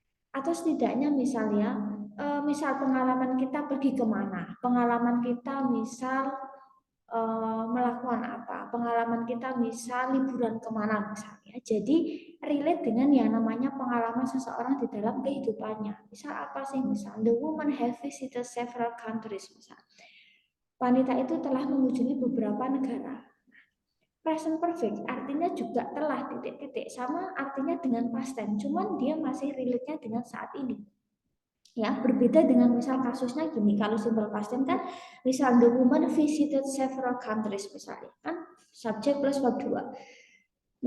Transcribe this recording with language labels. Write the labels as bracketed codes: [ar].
[id] Atau setidaknya misalnya, misal pengalaman kita pergi kemana, pengalaman kita misal melakukan apa, pengalaman kita misal liburan kemana misalnya. Jadi relate dengan yang namanya pengalaman seseorang di dalam kehidupannya. Misal apa sih? Misal [en] the woman have visited several countries [id] misal. Wanita itu telah mengunjungi beberapa negara. Present perfect artinya juga telah titik-titik, sama artinya dengan past tense, cuman dia masih relate-nya dengan saat ini. Ya, berbeda dengan misal kasusnya gini, kalau simple past tense kan misal [en] the woman visited several countries [id] misalnya, kan subjek plus verb 2.